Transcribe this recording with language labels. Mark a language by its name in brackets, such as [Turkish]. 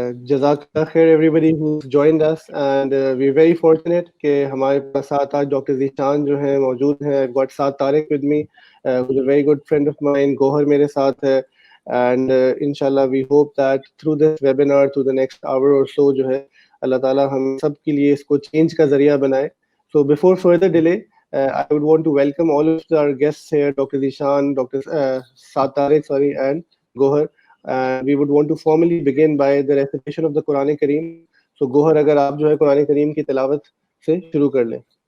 [English] Jazakallah khair everybody who's joined us, and we're very fortunate [Urdu] کہ ہمارے پاس ساتھ آج ڈاکٹر ذیشان جو ہیں موجود ہیں. [English] I've got Saad Tariq with me, who's a very good friend of mine. [Urdu] Gohar میرے ساتھ ہے, [English] and inshallah we hope that through this webinar, through the next hour or so [Urdu] جو ہے اللہ تعالیٰ ہم سب کے لیے اس کو چینج کا ذریعہ بنائے. [English] So before further delay, I would want to welcome all of our guests here, Dr. Zishan, Dr. Saad Tariq, and Gohar. We would want to formally begin by the recitation of the Quran Kareem. [Urdu] So Gohar, اگر آپ جو ہے قرآن کریم کی تلاوت سے شروع کر لیں.